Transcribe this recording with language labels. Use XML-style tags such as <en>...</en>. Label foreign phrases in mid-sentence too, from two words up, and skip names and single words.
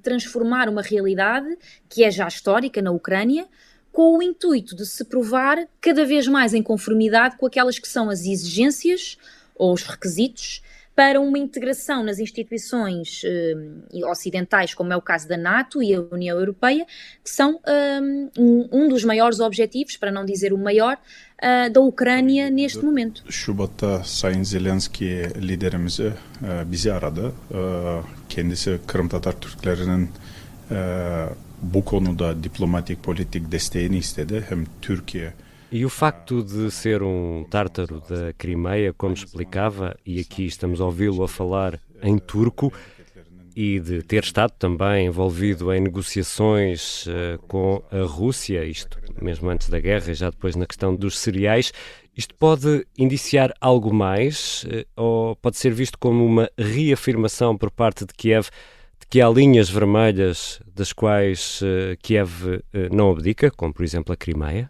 <pt>transformar uma realidade que é já histórica na Ucrânia, com o intuito de se provar cada vez mais em conformidade com aquelas que são as exigências ou os requisitos para uma integração nas instituições ocidentais, como é o caso da NATO e a União Europeia, que são um dos maiores objetivos, para não dizer o maior, da Ucrânia neste momento.</pt> <tr>Şubat'ta Sayın Zelenski liderimizi bizi aradı. Kendisi Kırım Tatar Türklerinin bu konuda diplomatik politik desteğini istedi. Hem Türkiye.</tr> <pt>E o facto de ser tártaro da Crimeia, como explicava, e aqui estamos a ouvi-lo a falar em turco, e de ter estado também envolvido em negociações com a Rússia, isto mesmo antes da guerra e já depois na questão dos cereais, isto pode indiciar algo mais ou pode ser visto como uma reafirmação por parte de Kiev de que há linhas vermelhas das quais Kiev não abdica, como por exemplo a Crimeia?</pt>